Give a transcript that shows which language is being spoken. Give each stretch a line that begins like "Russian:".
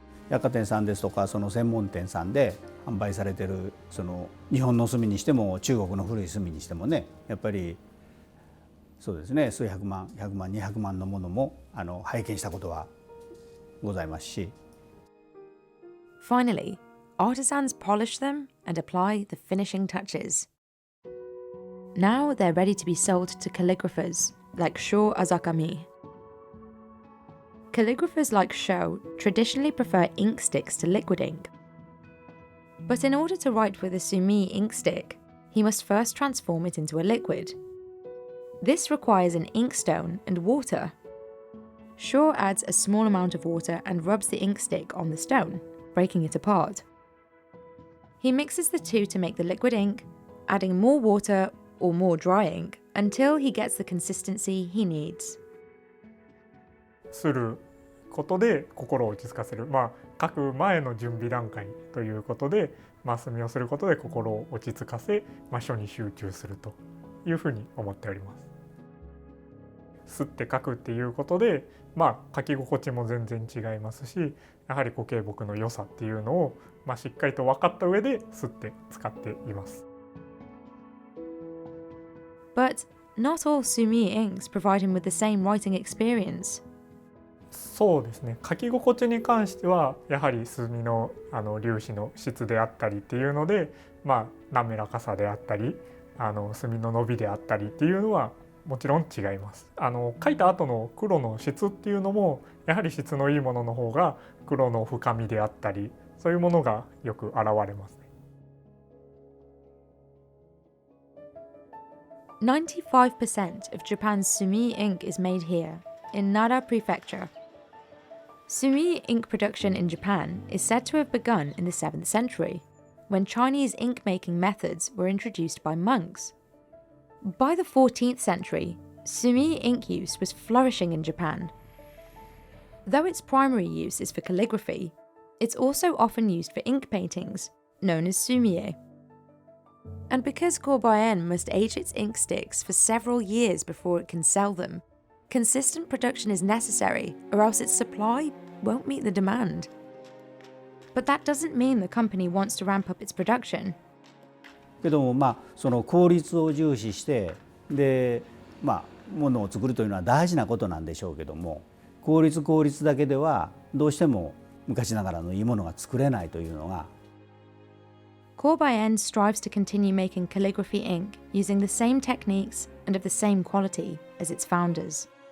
Japanese: 百貨店さんですとかその専門店さんで販売されてるその日本の墨にしても中国の古い墨にしてもね、やっぱりそうですね、数百万100万200万のものも拝見したことはございますし、
English: Finally, artisans polish them and apply the finishing touches. Now they're ready to be sold to calligraphers like Sho Azakami. Calligraphers like Sho traditionally prefer ink sticks to liquid ink. But in order to write with a Sumi ink stick, he must first transform it into a liquid. This requires an inkstone and water. Sho adds a small amount of water and rubs the ink stick on the stone, breaking it apart. He mixes the two to make the liquid ink, adding more water or more dry ink until he gets the consistency he needs.
Japanese: することで心を落ち着かせる、書く前の準備段階ということで、墨をすることで心を落ち着かせ、書に集中するというふうに思っております。吸って書くっていうことで、書き心地も全然違いますし、やはり固形木の良さっていうのを、しっかりと分かった上で吸って使っています。
English: But not all Sumi inks provide him with the same writing experience.
Japanese: そうですね、書き心地に関してはやはり墨の粒子の質であったりっていうので、滑らかさであったり墨の伸びであったりっていうのはもちろん違います。書いた後の黒の質っていうのもやはり質のいいものの方が黒の深みであったり、そういうものがよく現れますね。
English: 95% of Japan's Sumi ink is made here, in Nara Prefecture. Sumi ink production in Japan is said to have begun in the 7th century, when Chinese ink-making methods were introduced by monks. By the 14th century, Sumi ink use was flourishing in Japan. Though its primary use is for calligraphy, it's also often used for ink paintings, known as sumie. And because Kobayen must age its ink sticks for several years before it can sell them, consistent production is necessary, or else its supply won't meet the demand. But that doesn't mean the company wants to ramp up its production.
Japanese: けどもその効率を重視してでものを作るというのは大事なことなんでしょうけども、効率だけではどうしても昔ながらのいいものが作れないというのが。
English: Kobayen strives to continue making calligraphy ink using the same techniques and of the same quality as its founders.